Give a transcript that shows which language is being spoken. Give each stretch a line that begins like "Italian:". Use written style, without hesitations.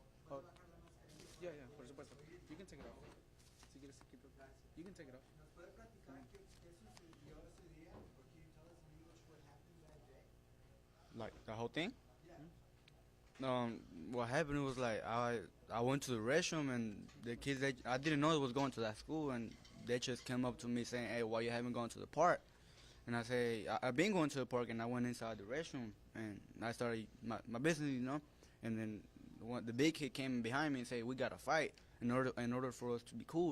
English: Oh, yeah,
Spanish: por supuesto.
English: You can take it off.
Spanish: Si quieres,
English: you can take it off.
Spanish: ¿Nos puede platicar qué sucedió ese día?
English: Or can you tell us in English what happened that day? Like the whole thing? Yeah. What happened was like I went to the restroom, and the kids, I didn't know it was going to that school, and they just came up to me saying, "Hey, why you haven't gone to the park?" And I say, I've been going to the park, and I went inside the restroom, and I started my business, and then the big kid came behind me and said, "We gotta fight in order for us to be cool."